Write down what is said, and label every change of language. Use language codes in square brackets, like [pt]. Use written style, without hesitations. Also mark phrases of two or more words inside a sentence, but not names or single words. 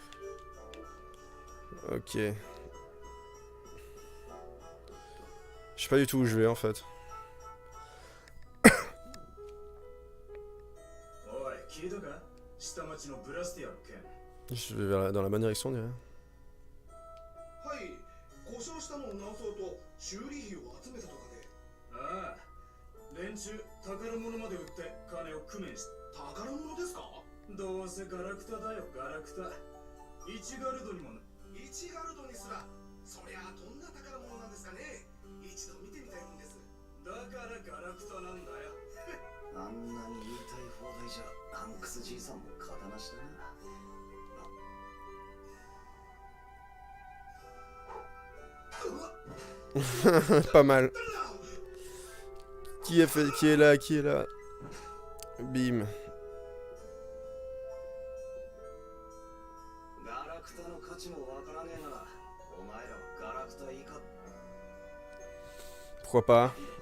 [fr] Ok. Je sais pas du tout où je vais en fait. Je vais dans la bonne direction, dirais. [ja] 故障したのを直そうと修理費を集めたとかで。ああ、連中宝物まで売って金を工面し。宝物ですか？どうせガラクタだよ、ガラクタ。1ガルドにもな。1ガルドにすら、そりゃどんな宝物なんですかね。一度見てみたいもんです。だからガラクタなんだよ。あんなに言いたい放題じゃ、ハンクスじいさんも刀したな。 [fr] Pas mal. Qui est là? Qui est là? Bim. Pourquoi pas?